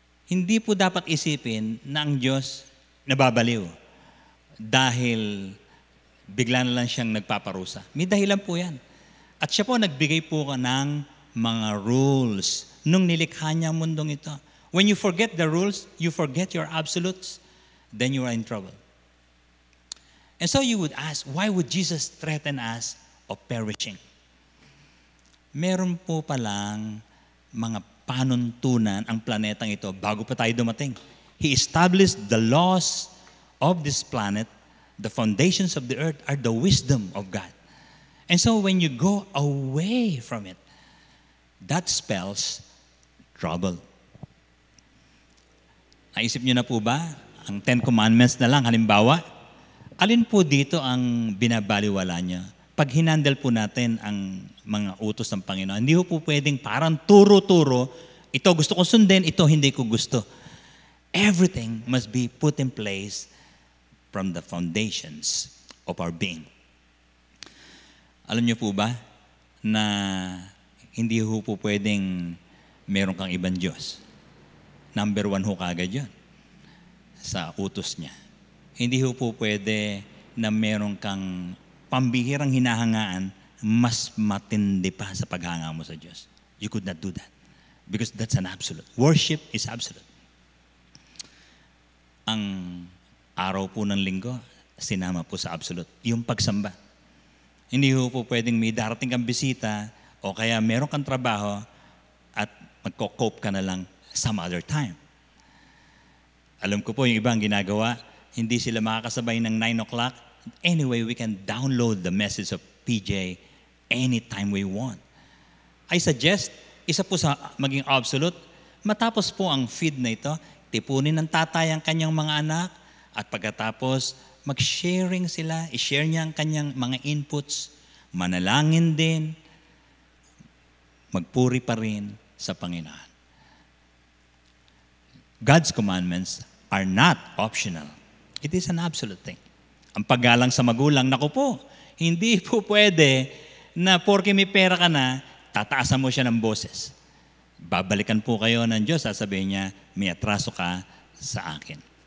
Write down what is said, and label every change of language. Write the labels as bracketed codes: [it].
[tl] Hindi po dapat isipin na ang Diyos nababaliw dahil bigla na lang siyang nagpaparusa. May dahilan po yan. At siya po nagbigay po ng mga rules nung nilikha niya ang mundong ito. [en] When you forget the rules, you forget your absolutes, then you are in trouble. And so you would ask, why would Jesus threaten us of perishing? [tl] Meron po palang mga panuntunan ang planetang ito bago pa tayo dumating. [en] He established the laws of this planet. The foundations of the earth are the wisdom of God. And so when you go away from it, that spells trouble. [tl] Naisip niyo na po ba ang 10 Commandments na lang, halimbawa? Alin po dito ang binabaliwala niya? Pag hinandle po natin ang mga utos ng Panginoon, hindi po pwedeng parang turo-turo, ito gusto ko sundin, ito hindi ko gusto. [en] Everything must be put in place from the foundations of our being. [tl] Alam niyo po ba na hindi po pwedeng meron kang ibang Diyos? Number 1 ho kagad yun sa utos niya. Hindi po pwede na meron kang pambihirang hinahangaan mas matindi pa sa paghanga mo sa Diyos. [en] You could not do that because that's an absolute. Worship is absolute. [tl] Ang araw po ng linggo, sinama po sa absolute. Yung pagsamba. Hindi po pwedeng may darating kang bisita o kaya meron kang trabaho at magko-cope ka na lang [en] some other time. [tl] Alam ko po yung ibang ginagawa, hindi sila makakasabay ng 9 o'clock. [en] Anyway, we can download the message of PJ anytime we want. [tl] I suggest, isa po sa maging absolute, matapos po ang feed na ito, tipunin ng tatay ang kanyang mga anak at pagkatapos mag-sharing sila, i-share niya ang kanyang mga inputs, manalangin din, magpuri pa rin sa Panginoon. [en] God's commandments are not optional. It is an absolute thing. [tl] Ang paggalang sa magulang, naku po, hindi po pwede na porke may pera ka na, tataasan mo siya ng boses. Babalikan po kayo ng Diyos, sasabihin niya, may atraso ka sa akin.